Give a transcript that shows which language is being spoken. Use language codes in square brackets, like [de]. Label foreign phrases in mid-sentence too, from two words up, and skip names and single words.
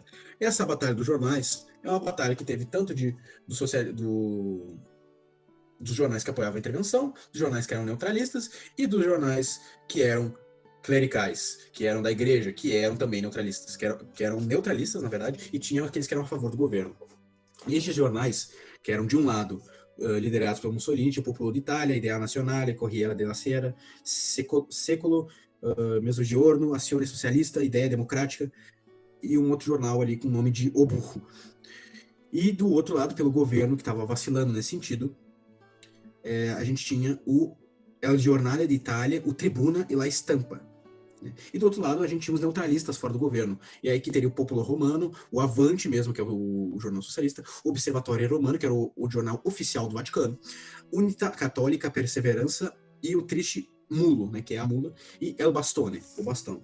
[pt] Essa Batalha dos Jornais é uma batalha que teve tanto dos jornais que apoiavam a intervenção, dos jornais que eram neutralistas e dos jornais que eram clericais, que eram da igreja, que eram também neutralistas, que eram neutralistas, na verdade, e tinham aqueles que eram a favor do governo. E estes jornais, que eram de um lado liderados pelo Mussolini, tipo o Popolo d'Italia, Idea Nazionale, Corriere della Sera, Secolo, Mezzogiorno, Azione Socialista, Ideia Democrática, e um outro jornal ali com o nome de O Burro. E do outro lado, pelo governo, que estava vacilando nesse sentido, a gente tinha o El Giornale d'Italia, o Tribuna e La Stampa. E do outro lado, a gente tinha os neutralistas fora do governo. E aí que teria o Popolo Romano, o Avante mesmo, que é o jornal socialista, o Observatório Romano, que era o jornal oficial do Vaticano, Unità Cattolica, Perseverança e o Triste Mulo, né, que é a mula, e El Bastone, o bastão.